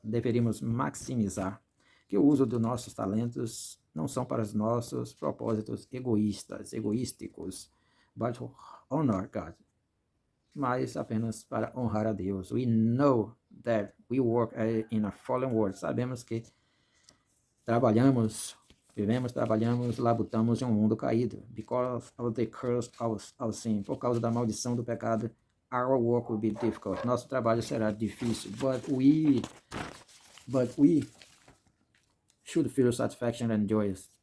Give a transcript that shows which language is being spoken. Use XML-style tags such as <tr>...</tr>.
<pt>Deveríamos maximizar que o uso dos nossos talentos não são para os nossos propósitos egoísticos,</pt> <en>but to honor God,</en> <pt>mas apenas para honrar a Deus.</pt> <en>We know that we work in a fallen world.</en> <pt>Sabemos que trabalhamos, labutamos em um mundo caído.</pt> <en>Because of the curse of sin.</en> <pt>Por causa da maldição do pecado,</pt> <en>our work will be difficult.</en> <pt>Nosso trabalho será difícil.</pt> <en>But we should feel satisfaction and joy.</en>